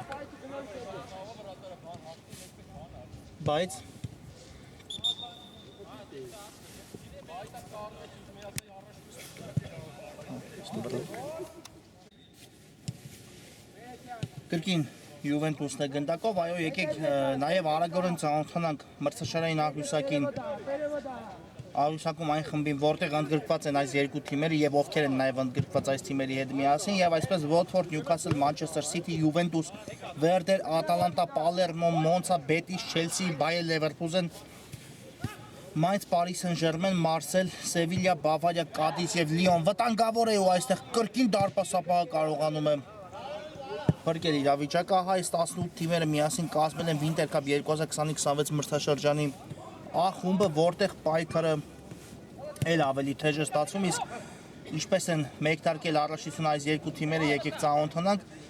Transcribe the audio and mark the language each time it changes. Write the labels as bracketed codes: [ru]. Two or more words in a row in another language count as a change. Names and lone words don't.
[hy] բայց Կրկին Յուվենտուսն է գնդակով, այո, եկեք նաև արագորեն ծանոթանանք մրցաշարային աղյուսակին աղյուսակում այն խմբին, որտեղ ընդգրկված են այս երկու թիմերը եւ ովքեր են նաև ընդգրկված այս թիմերի հետ միասին եւ այսպես Watford, Newcastle, Manchester City, Juventus, Werder, Atalanta, Palermo, Monza, Betis, Chelsea, Bayer Leverkusen, Mainz, Paris Saint-Germain, Marseille, Sevilla, Bavaria, Cadiz եւ Lyon վտանգավոր է ու այստեղ կրկին դարպասապահը կարողանում է Փրկել իրավիճակը, ահա այս 18 թիմերը միասին կազմել են Winter Cup 2025-26 մրցաշրջանի A խումբը, որտեղ պայքարը էլ ավելի թեժ է ստացվում, իսկ ինչպես են մեկնարկել առաջին այս երկու թիմերը, եկեք ծանոթանանք։